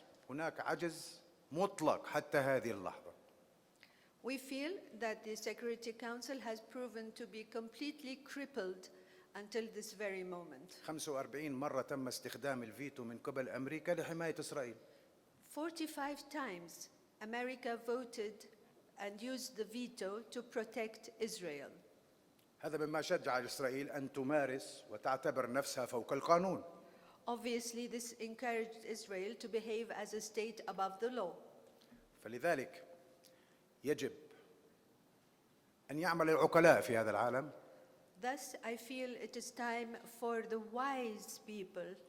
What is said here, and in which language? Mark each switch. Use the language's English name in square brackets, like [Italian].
[Arabic] هناك عجز مطلق حتى هذه اللحظة. [English] We feel that the Security Council has proven to be completely crippled until this very moment. [Arabic] 45 مرة تم استخدام الفيتو من قبل أمريكا لحماية إسرائيل. [English] 45 times America voted and used the veto to protect Israel. [Arabic] هذا مما شجع إسرائيل أن تمارس وتعتبر نفسها فوق القانون. [English] Obviously, this encouraged Israel to behave as a state above the law. [Arabic] فلذلك يجب أن يعمل العقلاء في هذا العالم [English] Thus, I feel it is time for the wise people